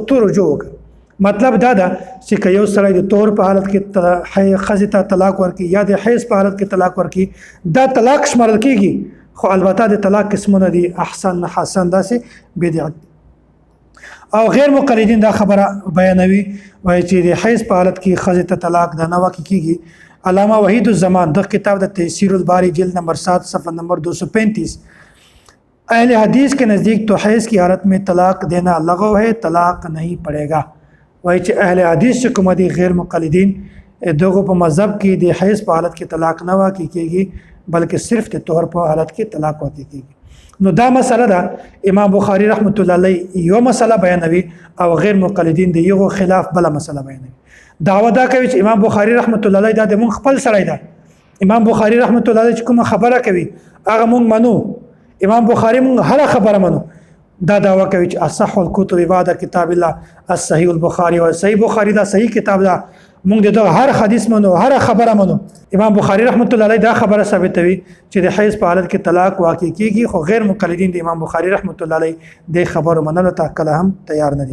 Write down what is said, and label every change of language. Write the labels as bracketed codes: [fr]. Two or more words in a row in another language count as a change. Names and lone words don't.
[ps] تو رجوع وکړه مطلب دا ده چې یو سړی د طور په حالت کې خزې ته طلاق ورکړي یا د حیض په حالت کې طلاق ورکړي دا طلاق شمارل کېږي خو البته د طلاق قسمونه دي احسن حسن داسې بدعت او غیر مقلدین دا خبره بیانوي وایي چې د حیض په حالت کې خزې ته طلاق دا نه واقع کیږي علامه وحید الزمان د کتاب د تفسیر الباری جلد [ur] نمبر 7 صفحہ نمبر 235 اہل حدیث کے نزدیک تو حیض کی حالت میں طلاق دینا لغو ہے طلاق نہیں پڑے گا [ps] وایي چې اهل حدیث چې کوم دي غیر مقلدین دغه په مذهب کې د حیض په حالت کې طلاق نه واقع کیږي بلکې صرف د طهر په حالت کې طلاق واقع کیږي نو دا مسله ده امام بخاری [ar] رحمت الله علیه [ps] یو مسله بیانوي او غیر مقلدین د یو خلاف بل مسله بیانوي دعوه دا کوي چې امام بخاری [ar] رحمت الله علیه [ps] دا د مونږ خپل سړی ده. امام بخاری [ar] رحمت الله علیه [ps] چې کوم خبره کوي هغه مونږ منو. امام بخاری مونږ هر خبره منو. دا دعوه کوي چې [ar] اصح الكتب بعد کتاب الله الصحیح البخاری [ps] او صحیح بخاری دا صحیح کتاب ده. مونږ دغه هر حدیث منو، هر خبره منو. امام بخاری [ar] رحمت الله علیه [ps] دا خبره ثابتوي چې د حیض په حالت کې طلاق واقع کیږي، خو غیر مقلدین د امام بخاری [ar] رحمت الله علیه [ps] د خبرو منلو ته کله هم تیار نه دي.